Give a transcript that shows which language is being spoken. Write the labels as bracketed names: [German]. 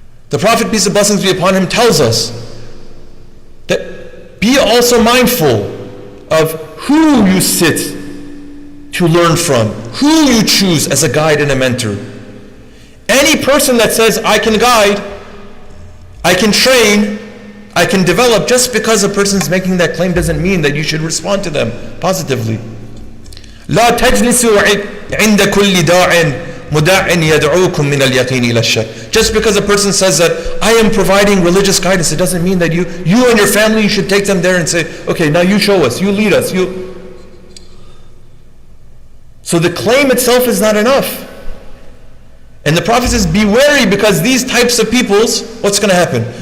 [English] The Prophet, peace and blessings be upon him, tells us that be also mindful of who you sit to learn from, who you choose as a guide and a mentor. Any person that says, I can guide, I can train, I can develop, just because a person's making that claim doesn't mean that you should respond to them positively. [Arabic] لا تجلسوا عند كل داع مداع يدعوكم من اليقين إلى الشك. [English] Just because a person says that I am providing religious guidance, it doesn't mean that you and your family, you should take them there and say, okay, now you show us, you lead us, So the claim itself is not enough. And the Prophet says, be wary, because these types of peoples, what's going to happen?